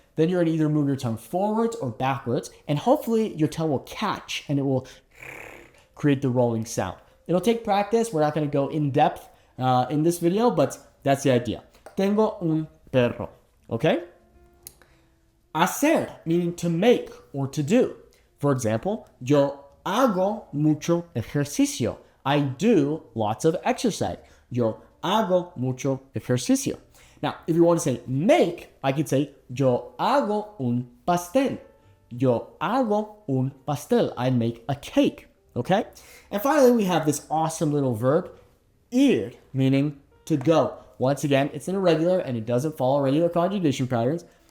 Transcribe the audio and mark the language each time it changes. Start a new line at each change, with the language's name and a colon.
English: Then you're gonna either move your tongue forwards or backwards, and hopefully your tongue will catch, and it will create the rolling sound. It'll take practice. We're not gonna go in depth in this video, but that's the idea.
Spanish: Tengo un perro,
English: okay? Hacer, meaning to make or to do. For example,
Spanish: yo hago mucho ejercicio.
English: I do lots of exercise.
Spanish: Yo hago mucho ejercicio.
English: Now, if you want to say make, I could say
Spanish: yo hago un pastel. Yo hago un pastel.
English: I make a cake. Okay? And finally, we have this awesome little verb, ir, meaning to go. Once again, it's an irregular and it doesn't follow regular conjugation patterns.